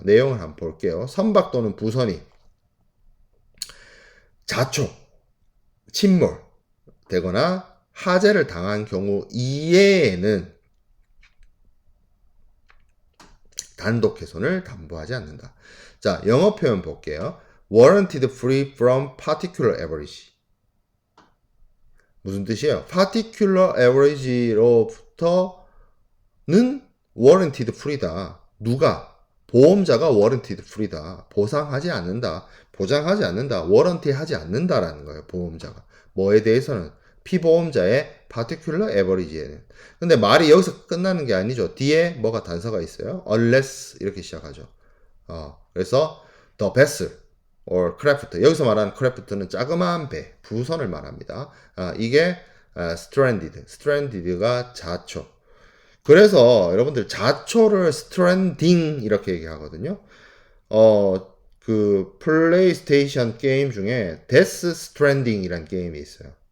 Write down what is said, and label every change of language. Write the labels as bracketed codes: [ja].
[ko] 내용을 한번 볼게요. 선박 또는 부선이 자초, 침몰 되거나 화재를 당한 경우 이외에는 단독 훼손을 담보하지 않는다. 자, 영어 표현 볼게요. [en] Warranted free from particular average. [ko] 무슨 뜻이에요? [en] particular average [ko] 로부터는 [en] warranted free [ko] 다. 누가? 보험자가 [en] warranted free [ko] 다. 보상하지 않는다. 보장하지 않는다. warranty 하지 않는다라는 거예요. 보험자가. 뭐에 대해서는? 피보험자의 [en] particular average [ko] 에는. 근데 말이 여기서 끝나는 게 아니죠. 뒤에 뭐가 단서가 있어요. unless 이렇게 시작하죠. 그래서 [en] the vessel or craft. [ko] 여기서 말하는 craft는 자그마한 배, 부선을 말합니다. 이게 stranded가 자초. 그래서 여러분들 자초를 stranding 이렇게 얘기하거든요. 그 플레이스테이션 게임 중에 Death Stranding이라는 게임이 있어요.